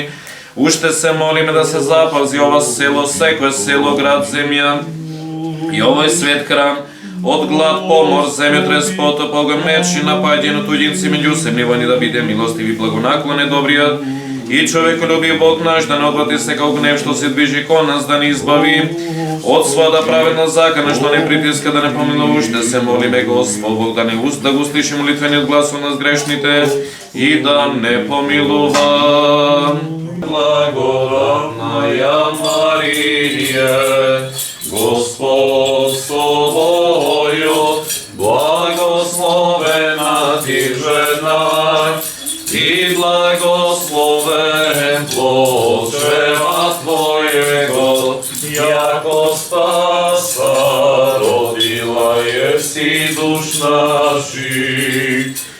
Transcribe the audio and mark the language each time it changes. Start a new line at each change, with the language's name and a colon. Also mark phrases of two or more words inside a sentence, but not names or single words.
Macedonian: Уште се молиме да се запази ова село, секој село, град, земја и овој свет храм од глад, помор, земјотрес, потоп, оган, меч и напаѓање туѓинци меѓу се нивани да биде милостиви, благонаклонен, добриот и човеколюбив Бог наш да не одврати секој гнев што се движи кон нас, да не избави од својата праведна закана што не притиска, да не помилува. Уште се молиме Господ Бог да не да го слуши молитвениот глас од нас грешните и да не помилува.
Church Slavic: Благодатная Марија, Господ с тобою, благословена ти жена, и благословен плод чрева твоего, яко спаса родила еси душ наших.